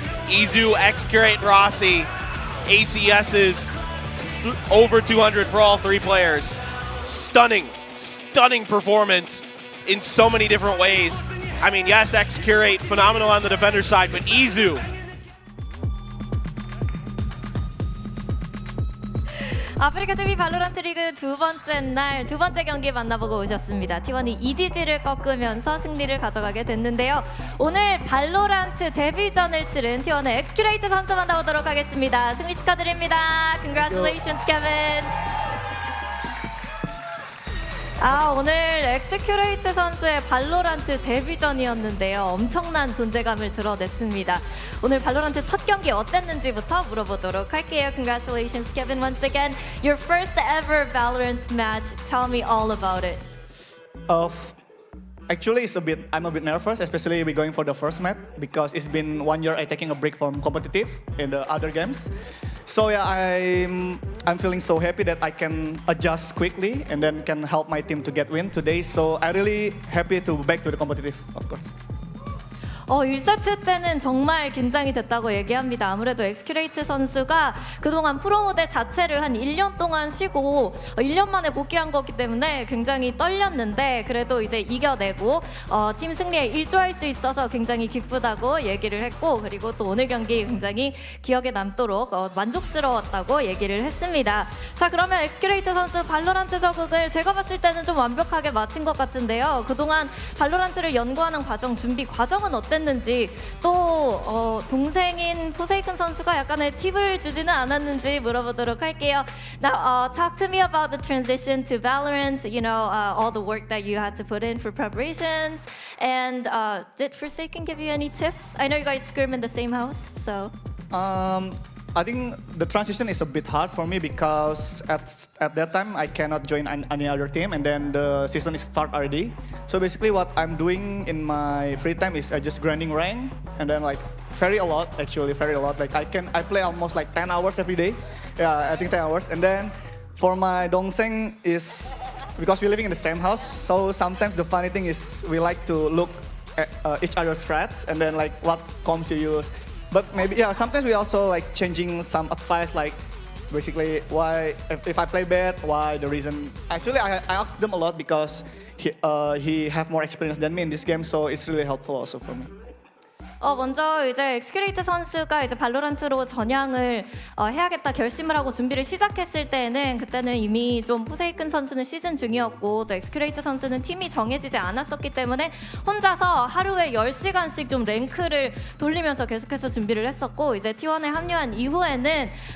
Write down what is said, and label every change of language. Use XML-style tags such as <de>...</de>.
<en>Izu, Xccurate, Rossi, ACS's over 200 for all 3 players. Stunning performance in so many different ways. I mean, yes, Xccurate, phenomenal on the defender side, but Izu.</en> <ko>아프리카TV 발로란트 리그 두 번째 날 두 번째 경기 만나보고 오셨습니다. T1이 EDG를 꺾으면서 승리를 가져가게 됐는데요. 오늘 발로란트 데뷔전을 치른 T1의 Xccurate 선수 만나보도록 하겠습니다. 승리 축하드립니다.</ko> <en>Congratulations, Kevin.</en> <ko>오늘 Xccurate 선수의 발로란트 데뷔전이었는데요. 엄청난 존재감을 드러냈습니다. 오늘 발로란트 첫 경기 어땠는지부터 물어보도록 할게요.</ko> <en>Congratulations, Kevin, once again. Your first ever Valorant match. Tell me all about it. Actually, I'm a bit nervous, especially we going for the first map because it's been 1 year I taking a break from competitive in the other games. So yeah, I'm feeling so happy that I can adjust quickly and then can help my team to get win today. So I really happy to back to the competitive, of course.</en> <ko>1세트 때는 정말 긴장이 됐다고 얘기합니다. 아무래도 Xccurate 선수가 그동안 프로 무대 자체를 한 1년 동안 쉬고 1년 만에 복귀한 거기 때문에 굉장히 떨렸는데 그래도 이제 이겨내고 팀 승리에 일조할 수 있어서 굉장히 기쁘다고 얘기를 했고 그리고 또 오늘 경기 굉장히 기억에 남도록 만족스러웠다고 얘기를 했습니다. 자, 그러면 Xccurate 선수 발로란트 적응을 제가 봤을 때는 좀 완벽하게 마친 것 같은데요. 그동안 발로란트를 연구하는 과정, 준비 과정은 어땠는지 또 동생인 포세이큰 선수가 약간의 팁을 주지는 않았는지 물어보도록 할게요.</ko> <en>Now, talk to me about the transition to Valorant. You know, all the work that you had to put in for preparations. And did Forsaken give you any tips? I know you guys scrim in the same house, so. I think the transition is a bit hard for me because at that time I cannot join any other team and then the season is start already. So basically what I'm doing in my free time is I just grinding rank and then like very a lot. Like I play almost like 10 hours every day. Yeah, I think 10 hours. And then for my dongseng is because we're living in the same house. So sometimes the funny thing is we like to look at each other's threats and then like what comms to use. But maybe, yeah, sometimes we also like changing some advice, like basically why, if I play bad, why the reason. Actually, I asked them a lot because he have more experience than me in this game, so it's really helpful also for me.</en> <ko>먼저 이제 Xccurate 선수가 이제 발로란트로 전향을 해야겠다 결심을 하고 준비를 시작했을 때는 그때는 이미 좀 포세이큰 선수는 시즌 중이었고 또 Xccurate 선수는 팀이 정해지지 않았었기 때문에 혼자서 하루에 10시간씩 좀 랭크를 돌리면서 계속해서 준비를 했었고 이제 T1에 합류한 이후에는</ko>